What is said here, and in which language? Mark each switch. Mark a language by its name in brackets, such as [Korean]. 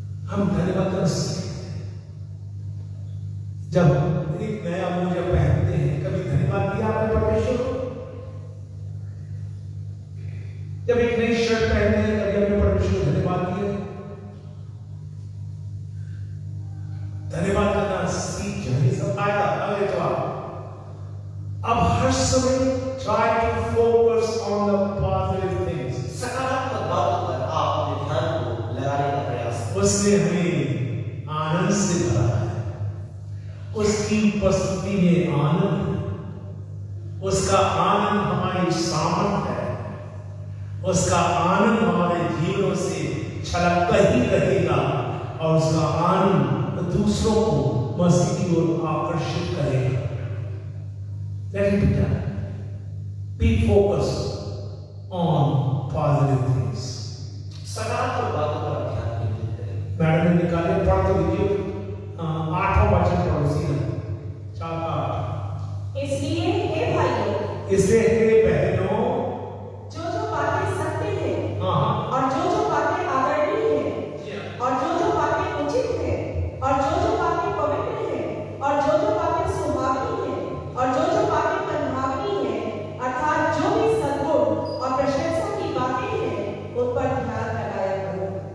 [Hindi] हम धन्यवाद कर सकते हैं। जब एक नया मोजा पहनते हैं, कभी धन्यवाद दिया आपने परमेश्वर को? जब एक नई शर्ट पहनते हैं, कभी आपने परमेश्वर को धन्यवाद दिया? धन्यवाद करना सीख जाए, सब आएगा। अगले तो अब हर समय [English] try to focus on the positive things. [Hindi] सकारात्मक बातों पर आप अपने ध्यान को लगाने का प्रयास करें। उसने हमें आनंद से भरा है, उसकी उपस्थिति में आनंद है, उसका आनंद हमारी सामर्थ है, उसका आनंद हमारे जीवनों से छलकता ही रहेगा और उसका आनंद दूसरों को मसीह की ओर आकर्षित करेगा। [English] Let it be done. Be focused on positive things. [Hindi] सकारात्मक बातों पर ध्यान केंद्रित करें। मैडम ने निकाले, पढ़ तो लीजिए। 8वां वचन पढ़ो, सीधा 4 का 8। इसलिए हे भाइयों, इसलिए हे बहनों, जो बातें सत्य है हाँ, और जो बातें आदरणीय है और जो बातें उचित है और जो बातें पवित्र है और जो बातें सुहावनी है और जो बातें मनभावनी है, अर्थात जो भी सद्गुण और प्रशंसा की बातें हैं, उन पर ध्यान लगाया करो।